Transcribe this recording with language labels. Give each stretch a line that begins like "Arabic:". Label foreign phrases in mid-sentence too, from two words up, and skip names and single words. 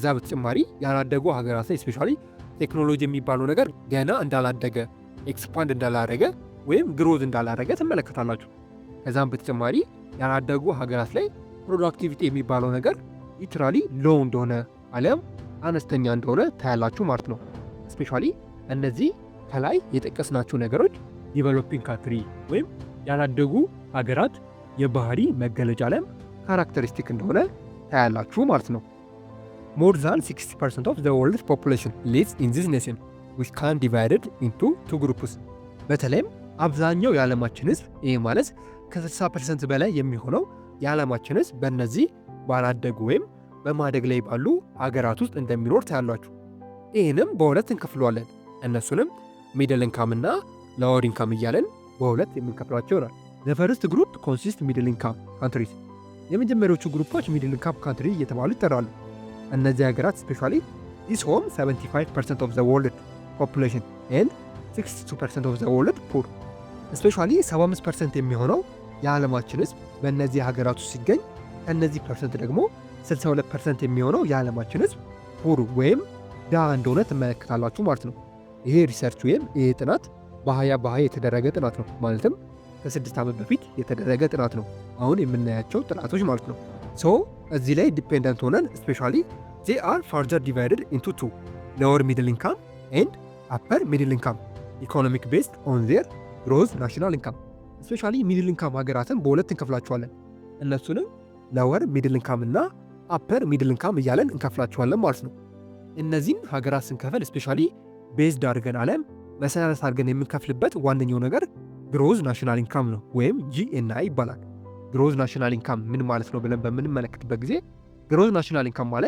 Amharic: በተጨማሪ ያላደጉ ሀገራት ላይ
English: specially technology
Amharic: የሚባለው ነገር ገና እንዳላደገ ኤክስፓንድ እንዳላረገ ወይም ግሮዝ እንዳላረገ ትመለከታላችሁ። ከዛም በተጨማሪ ያላደጉ ሀገራት ላይ ፕሮዳክቲቪቲ የሚባለው ነገር
English: literally low
Amharic: እንደሆነ አሊያም አነስተኛ እንደሆነ ታያላችሁ ማለት ነው። ስፔሻሊ እነዚህ ከላይ የጠቀስናቸው ነገሮች
English: developing country
Amharic: ወይም ያላደጉ ሀገራት የባህሪ መገለጫ አሊያም ካራክተሪስቲክ እንደሆነ ታያላችሁ ማለት ነው።
English: more than 60% of the world's population lives in this nation which can divided into two groups።
Amharic: በተለይም አብዛኛው የዓለማችን ህዝብ ይህ ማለት ከ60% በላይ የሚሆነው የዓለማችን ህዝብ በእነዚህ ባላደጉ ወይም በማደግ ላይ ባሉ ሀገራት ውስጥ እንደሚኖር ታያላችሁ። ይህንም በሁለት እንከፍለዋለን። እነሱንም
English: middle income
Amharic: እና
English: lower income
Amharic: እያለን በሁለት የምንከፍላቸው ይሆናል።
English: the first group consist middle income countries።
Amharic: የመጀመሪያዎቹ ግሩፖች
English: middle income country
Amharic: እየተባሉ ይጠራሉ። እነዚህ ሀገራት
English: specially this home 75% of the world population and 62% of the world poor።
Amharic: ስፔሻሊ 75% የሚሆነው የዓለማችን ህዝብ በእነዚህ ሀገራት ውስጥ ሲገኝ ከእነዚህ ፐርሰንት ደግሞ 62% የሚሆነው የዓለማችን ህዝብ ፑር ወይም ድሃ እንደሆነ ትመለከታላችሁ ማለት ነው። ይሄ ሪሰርች ወይም ይሄ ጥናት በ2020 የተደረገ ጥናት ነው። ማለትም ከ6 ዓመት በፊት የተደረገ ጥናት ነው። አሁን የምናያቸው ጥናቶች ማለት ነው። ሶ እዚህ ላይ ዲፔንደንት ሆነን
English: ስፔሻሊ they are further divided into two lower middle income and upper middle income economic based on their gross national income። specially middle income
Amharic: ሀገራትን በሁለት እንከፍላቸዋለን። እነሱንም
English: lower middle income
Amharic: እና
English: upper middle income
Amharic: እያለን እንከፍላቸዋለን ማለት ነው። እነዚህን ሀገራት ስንከፍል
English: specially based
Amharic: አድርገን አለም መሰረት አድርገን የምንከፍልበት ዋነኛው ነገር ግሮዝ
English: national income
Amharic: ነው ወይም GNI ይባላል።
English: gross national income
Amharic: ምን ማለት ነው ብለን በምንመለከትበት ጊዜ
English: gross national income
Amharic: ማለት